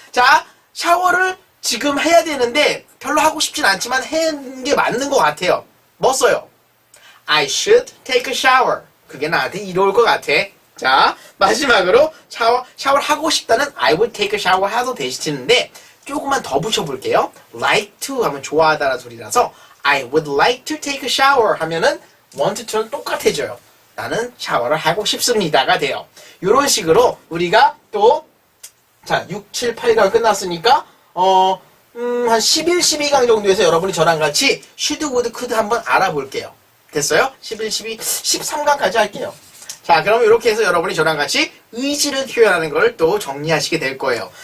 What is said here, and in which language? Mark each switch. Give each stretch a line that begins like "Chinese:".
Korean: 자, 샤워를 지금 해야 되는데 별로 하고 싶진 않지만 하는 게 맞는 것 같아요. 뭐 써요?
English: I should take a shower.
Korean: 그게 나한테 이로울 것 같아. 자, 마지막으로 샤워를 하고 싶다는
English: I would take a shower
Korean: 해도 되시는데 조금만 더 붙여볼게요. like to 하면 좋아하다라는 소리라서
English: I would like to take a shower
Korean: 하면은 want to는 똑같아져요. 나는 샤워를 하고 싶습니다가 돼요. 이런 식으로 우리가 또 자, 6, 7, 8강 끝났으니까 한 11, 12강 정도에서 여러분이 저랑 같이 should, would, could 한번 알아볼게요. 됐어요? 11, 12, 13강까지 할게요. 자, 그럼 이렇게 해서 여러분이 저랑 같이 의지를 표현하는 걸 또 정리하시게 될 거예요.